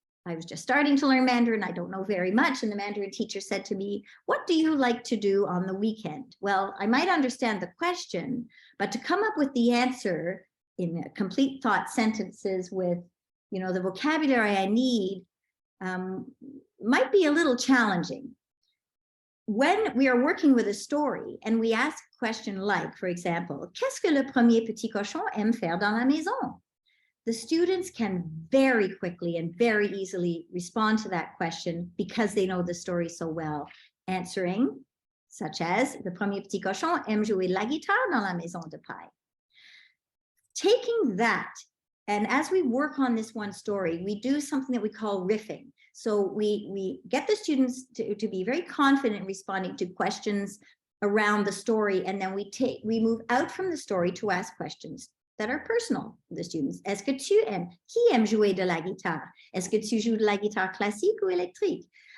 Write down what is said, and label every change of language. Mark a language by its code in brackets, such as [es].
[en] I was just starting to learn Mandarin. I don't know very much. And the Mandarin teacher said to me, what do you like to do on the weekend? Well, I might understand the question, but to come up with the answer in complete thought sentences with, the vocabulary I need might be a little challenging. When we are working with a story and we ask a question like, for example, [fr] qu'est-ce que le premier petit cochon aime faire dans la maison? [en] The students can very quickly and very easily respond to that question because they know the story so well, answering such as, [fr] le premier petit cochon aime jouer la guitare dans la maison de paille. [en] Taking that, and as we work on this one story, we do something that we call riffing. So we get the students to be very confident responding to questions around the story, and then we move out from the story to ask questions that are personal to the students. [fr] Est-ce que tu aimes? Qui aime jouer de la guitare? Est-ce que tu joues de la guitare classique ou électrique?